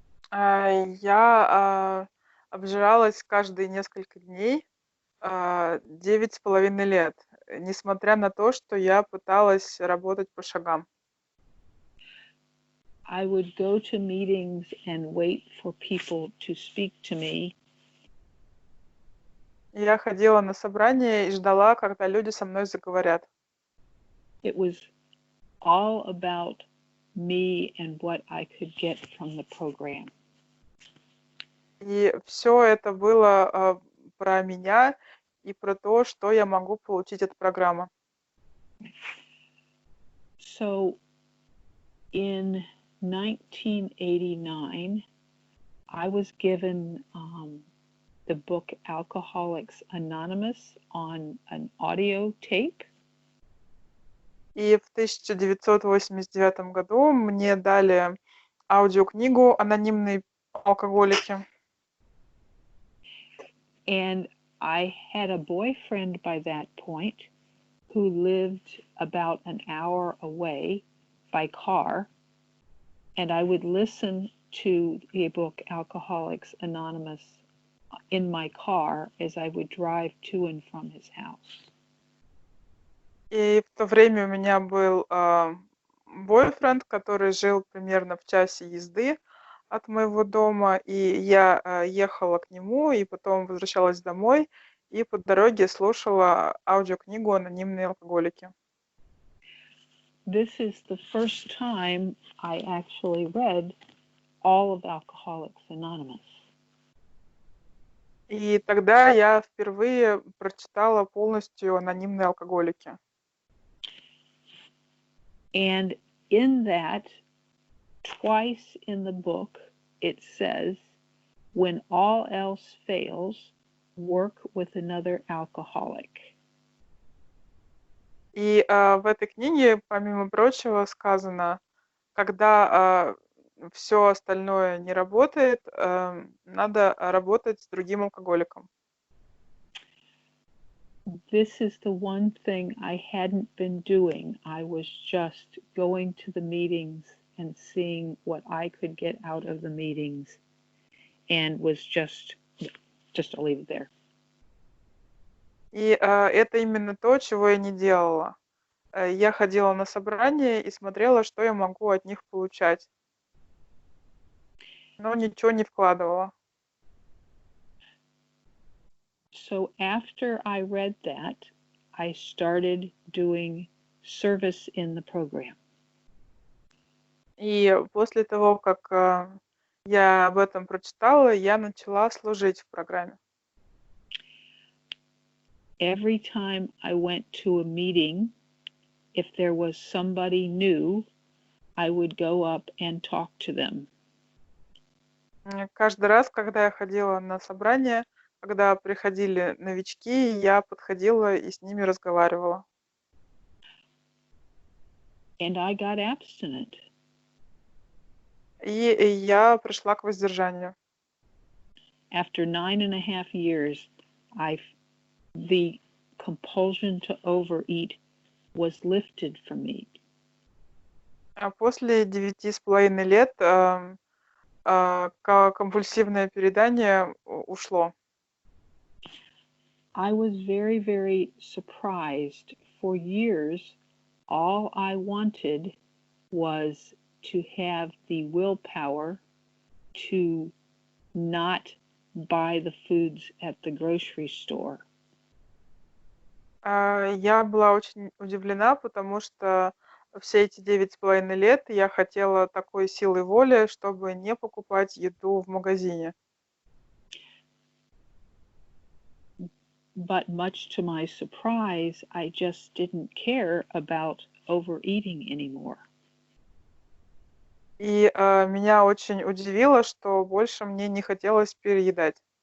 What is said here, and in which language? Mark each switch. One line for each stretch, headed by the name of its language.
Russian: Я обжиралась каждые несколько дней 9,5 лет, несмотря на то, что я пыталась работать по шагам.
English: I would go to meetings and wait for people to speak to me.
Russian: Я ходила на собрания и ждала, когда люди со мной заговорят.
English: It was all about me and what I could get from the program.
Russian: И все это было про меня и про то, что я могу получить от программы.
English: So in 1989, I was given the book Alcoholics Anonymous on an audio tape.
Russian: И в 1989 году мне дали аудиокнигу «Анонимные алкоголики».
English: And I had a boyfriend by that point who lived about an hour away by car, and I would listen to the book Alcoholics Anonymous in my car as I would drive to and from his house.
Russian: И в то время у меня был бойфренд, который жил примерно в часе езды от моего дома, и я ехала к нему, и потом возвращалась домой, и по дороге слушала аудиокнигу «Анонимные алкоголики».
English: This is the first time I actually read all of Alcoholics Anonymous.
Russian: И тогда я впервые прочитала полностью «Анонимные алкоголики».
English: And in that, twice in the book, it says, when all else fails, work with another alcoholic.
Russian: И в этой книге, помимо прочего, сказано, когда все остальное не работает, надо работать с другим алкоголиком.
English: This is the one thing I hadn't been doing. I was just going to the meetings and seeing what I could get out of the meetings, and was just I'll leave it there.
Russian: И это именно то, чего я не делала. Я ходила на собрания и смотрела, что я могу от них получать, но ничего не вкладывала.
English: So after I read that, I started doing service in the program.
Russian: И после того, как я об этом прочитала, я начала служить в программе.
English: Every time I went to a meeting, if there was somebody new, I would go up and talk to them.
Russian: Каждый раз, когда я ходила на собрания, когда приходили новички, я подходила и с ними разговаривала.
English: And I got abstinent.
Russian: И я пришла к воздержанию.
English: After 9.5 years, the compulsion to overeat was lifted from me.
Russian: А после 9,5 лет компульсивное переедание ушло.
English: I was very, very surprised. For years, all I wanted was to have the willpower to not buy the foods at the grocery store.
Russian: Я была очень удивлена, потому что все эти 9,5 лет я хотела такой силой воли, чтобы не покупать еду в магазине.
English: But much to my surprise, I just didn't care about overeating anymore.
Russian: И меня очень удивило, что больше мне не хотелось переедать.